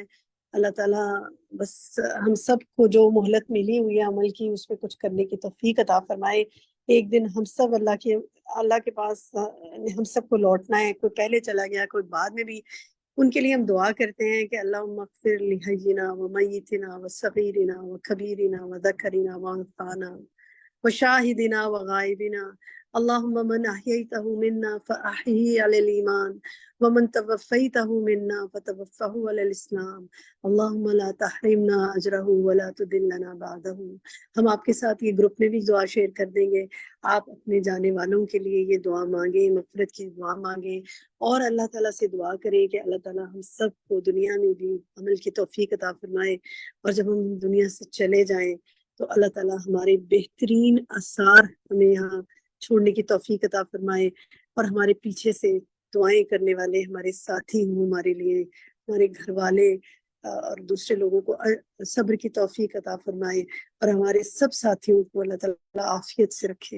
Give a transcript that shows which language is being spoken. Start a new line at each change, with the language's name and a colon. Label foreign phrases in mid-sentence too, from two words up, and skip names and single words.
Urdu: اللہ تعالیٰ بس ہم سب کو جو مہلت ملی ہوئی ہے عمل کی، اس میں کچھ کرنے کی توفیق عطا فرمائے. ایک دن ہم سب اللہ کے پاس ہم سب کو لوٹنا ہے، کوئی پہلے چلا گیا کوئی بعد میں بھی. ان کے لیے ہم دعا کرتے ہیں کہ
Arabic: اللہم اغفر لحینا و میتنا و صغیرنا و کبیرنا و ذکرنا و انثانا و شاہدنا و غائبنا. اللہم من احییتہ منا فاحیہ علی الایمان ومن توفیتہ منا فتوفہ علی الاسلام. اللہم لا تحرمنا اجرہ ولا تدلنا بعدہ.
Urdu: ہم آپ کے ساتھ یہ گروپ میں بھی دعا شیئر کر دیں گے. آپ اپنے جانے والوں کے لیے یہ دعا مانگیں، مغفرت کی دعا مانگیں، اور اللہ تعالیٰ سے دعا کریں کہ اللہ تعالیٰ ہم سب کو دنیا میں بھی عمل کی توفیق عطا فرمائے، اور جب ہم دنیا سے چلے جائیں تو اللہ تعالیٰ ہمارے بہترین آثار ہمیں یہاں چھوڑنے کی توفیق عطا فرمائے، اور ہمارے پیچھے سے دعائیں کرنے والے ہمارے ساتھی ہوں، ہمارے لیے ہمارے گھر والے اور دوسرے لوگوں کو صبر کی توفیق عطا فرمائے، اور ہمارے سب ساتھیوں کو اللہ تعالیٰ عافیت سے رکھے.